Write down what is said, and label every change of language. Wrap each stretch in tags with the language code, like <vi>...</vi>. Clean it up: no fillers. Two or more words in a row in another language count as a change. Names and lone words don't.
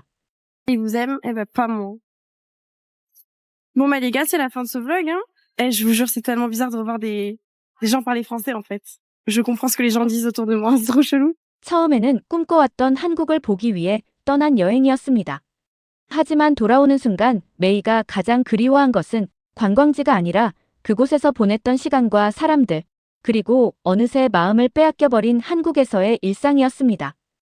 <fr>Il vous aime, eh ben pas moi. Bon bah les gars, c'est la fin de ce vlog, hein. Eh, je vous jure, c'est tellement bizarre de revoir des gens parler français en fait. Je comprends ce que les gens disent autour de moi, c'est trop chelou.</fr> <ko>처음에는 꿈꿔왔던 한국을 보기 위해 떠난 여행이었습니다. 하지만 돌아오는 순간 메이가 가장 그리워한 것은 관광지가 아니라 그곳에서 보냈던 시간과 사람들, 그리고 어느새 마음을 빼앗겨버린 한국에서의 일상이었습니다.</ko>